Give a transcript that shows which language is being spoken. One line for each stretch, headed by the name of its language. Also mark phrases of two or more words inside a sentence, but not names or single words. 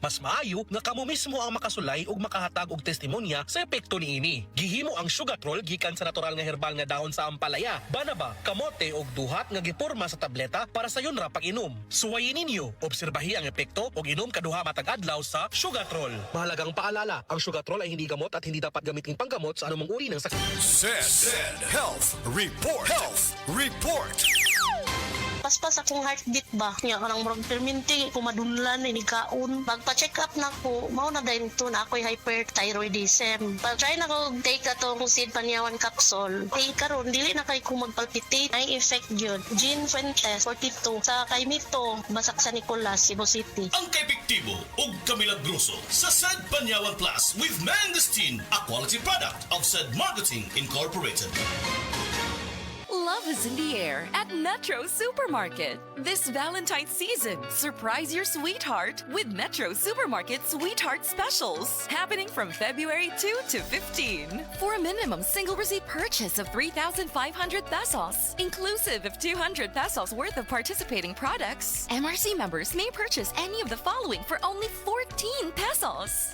Cebuano: Mas maayo nga kamo mismo ang makasulay ug makahatag og testimonya sa epekto niini. Gihimo ang Sugatrol gikan sa natural nga herbal nga dahon sa ampalaya, banaba, kamote ug duhat nga giporma sa tableta para sa yun ra pag-inom. Suwayin ninyo, obserbahi ang epekto ug inom kaduha matag adlaw sa Sugatrol.
Filipino: Mahalagang paalala, ang Sugatrol ay hindi gamot at hindi dapat gamitin panggamot sa anumang uri ng sakit.
English: Said Health Report. Health Report.
Cebuano: Paspas akong heartbeat ba? Nga kanang murag perminti, kumadunlan, inikaon. Pagpa-check up na ko, mao na
Filipino: dahil ito na ako'y
Cebuano: hyperthyroidism. Pag-try na ko take atong Sid Panyawan capsule. Kay karon dili na kay ko magpalpitate.
Filipino: Ay effect yun. Jean Fuentes, 42.
Cebuano: Sa kay Mito, Basak sa Nicolas, Cebu City. Ang kaepektibo ug kamilagroso sa Sad Panyawan Plus
English: with Mangosteen, a quality product of Sad Marketing Incorporated. Love is in the air at Metro Supermarket. This Valentine's season, surprise your sweetheart with Metro Supermarket Sweetheart Specials. Happening from February 2 to 15. For a minimum single receipt purchase of 3,500 pesos, inclusive of 200 pesos worth of participating products, MRC members may purchase any of the following for only 14 pesos.